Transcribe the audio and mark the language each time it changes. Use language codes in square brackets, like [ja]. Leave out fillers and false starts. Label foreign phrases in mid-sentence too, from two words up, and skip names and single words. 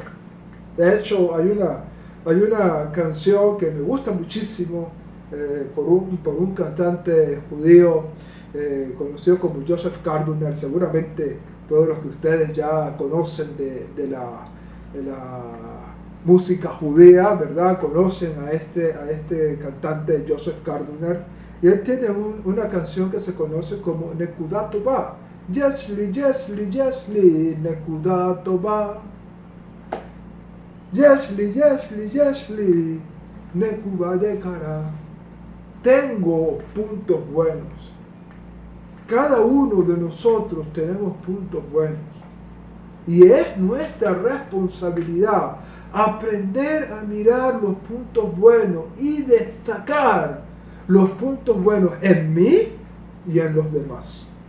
[es] De hecho, hay una canción que me gusta muchísimo por un cantante judío conocido como Joseph Karduner. Seguramente todos los que ustedes ya conocen de la música judía, ¿verdad? Conocen a este cantante Joseph Karduner. Y él tiene una canción que se conoce como Nekudat Tova. [he] יש לי יש לי יש לי נקודה טובה. יש לי יש לי יש לי נקודה יקרה. [es] Tengo puntos buenos. Cada uno de nosotros tenemos puntos buenos. Y es nuestra responsabilidad aprender a mirar los puntos buenos y destacar los puntos buenos en mí y en los demás.